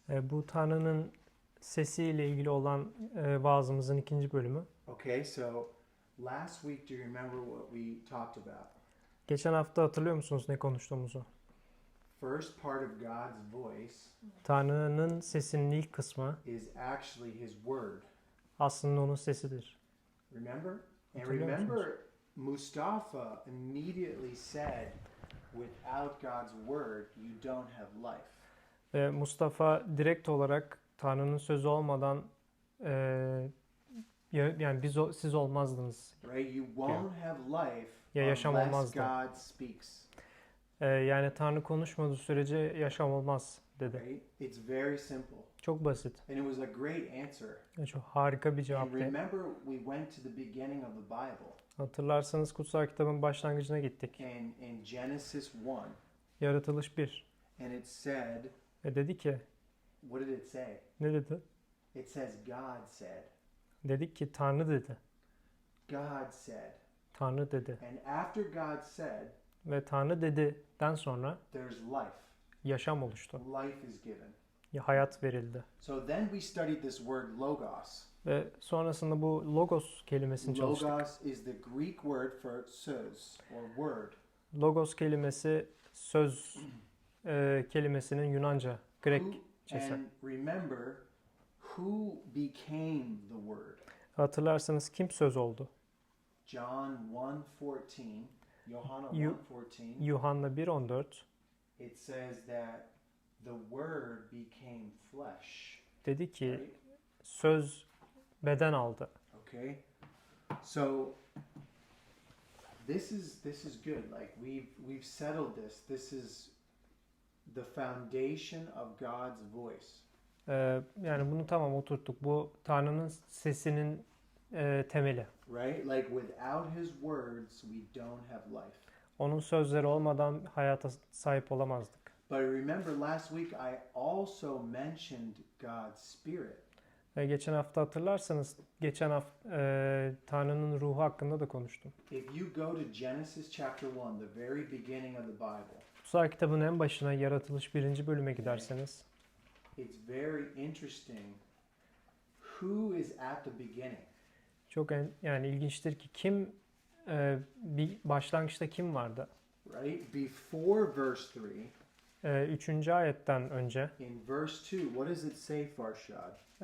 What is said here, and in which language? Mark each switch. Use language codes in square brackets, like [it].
[tr] Bu Tanrı'nın sesiyle ilgili olan vaazımızın 2. bölümü. [en] Okay, so last week, do you remember what we talked about? [tr] Geçen hafta hatırlıyor musunuz ne konuştuğumuzu? [en] First part of God's voice [tr] Tanrı'nın sesinin ilk kısmı [en] is actually His word. [tr] aslında onun sesidir. [en] Remember? And [tr] Hatırlıyor [en] remember, [tr] musunuz? [en] Mustafa immediately said, without God's word, you don't have life. [tr] Ve Mustafa direkt olarak Tanrı'nın sözü olmadan yani siz olmazdınız. [en] Right? You won't have life [tr] Ya yaşam [en] unless [tr] olmazdı. [en] God speaks. [tr] Yani Tanrı konuşmadığı sürece yaşam olmaz dedi. [en] Right? It's very simple. [tr] Çok basit. [en] And it was a great answer. [tr] Çok harika bir [en] And [tr] cevaptı. [en] remember, we went to the beginning of the Bible. [tr] Hatırlarsanız kutsal kitabın başlangıcına gittik. [en] And in Genesis 1, [tr] Yaratılış 1. [en] and it said, [tr] Ve dedi ki, [en] what did it say? [tr] ne dedi? [en] It says God said. [tr] Dedik ki Tanrı dedi. [en] God said. [tr] Tanrı dedi. [en] And after God said, [tr] Ve Tanrı dediden sonra [en] there's life. [tr] yaşam oluştu. [en] Life is given. [tr] Hayat verildi. [en] So then we studied this word logos. [tr] Ve sonrasında bu logos kelimesini çalıştık. [en] Logos is the Greek word for [tr] söz [en] or word. [tr] Logos kelimesi söz kelimesinin Yunanca, Grekçesi. [en] And remember, who became the word? [tr] Hatırlarsanız kim söz oldu? [en] John 1:14, Johanna Yu- 1:14. [tr] Yuhanna 1.14. [en] It says that the word became flesh. [tr] Dedi ki [en] Right? [tr] söz beden aldı. [en] Okay. So this is good. Like we've settled this. This is the foundation of God's voice. [tr] Yani bunu tamam oturttuk. Bu Tanrı'nın sesinin temeli. [en] Right? Like without his words, we don't have life. [tr] Onun sözleri olmadan hayata sahip olamazdık. [en] But remember last week I also mentioned God's spirit. [tr] Geçen hafta hatırlarsanız geçen hafta Tanrı'nın ruhu hakkında da konuştum. [en] If you go to Genesis chapter 1, the very beginning of the Bible, [tr] Kutsal kitabın en başına Yaratılış 1. bölüme giderseniz [en] it's very interesting who is at the beginning. [tr] çok yani ilginçtir ki kim bir başlangıçta kim vardı? [en] Right? Before verse 3, [tr] 3. ayetten önce [en] in verse 2, what does it say, Farshad?